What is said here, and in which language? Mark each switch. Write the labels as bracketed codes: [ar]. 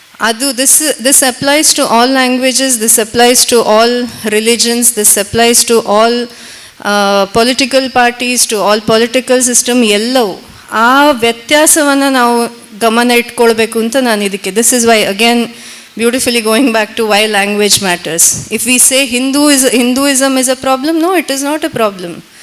[en] ಅದು this applies to all languages, this applies to all religions, this applies to all political parties, to all political system. [kn] ಎಲ್ಲವೂ ಆ ವ್ಯತ್ಯಾಸವನ್ನು ನಾವು ಗಮನ ಇಟ್ಕೊಳ್ಬೇಕು ಅಂತ ನಾನು ಇದಕ್ಕೆ. [en] This is why again beautifully going back to why language matters. If we say Hinduism is a problem, no, it is not a problem.